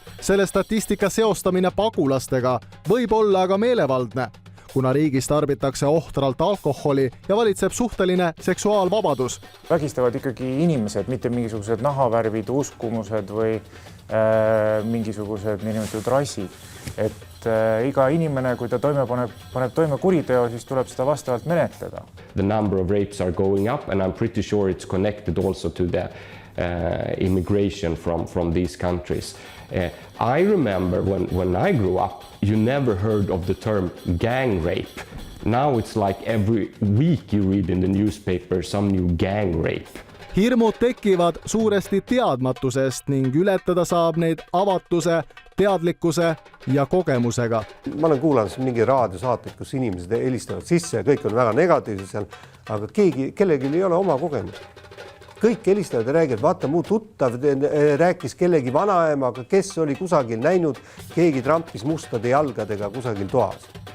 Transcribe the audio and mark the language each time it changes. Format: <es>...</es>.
<et>Selle statistika seostamine pagulastega võib olla aga meelevaldne, kuna riigis tarbitakse ohtralt alkoholi ja valitseb suhteline seksuaalvabadus. Vägistavad ikkagi inimesed, mitte mingisugused nahavärvid, uskumused või mingisugused niinimetatud rassid. Et iga inimene, kui ta paneb toime kuriteo, siis tuleb seda vastavalt menetleda.</et> <en>The number of rapes are going up and I'm pretty sure it's connected also to the immigration from these countries. I remember when I grew up, you never heard of the term gang rape. Now it's like every week you read in the newspaper some new gang rape.</en> <et>Hirmud tekivad suuresti teadmatusest ning ületada saab neid avatuse, teadlikkuse ja kogemusega. Ma olen kuulanud mingi raadiosaateid, kus inimesed helistavad sisse ja kõik on väga negatiivsed seal, aga kellelgi ei ole oma kogemus. Kõik helistavad ja räägivad, vaata mu tuttav rääkis kellegi vanaemaga, kes oli kusagil näinud, keegi trampis mustade jalgadega kusagil toas.</et>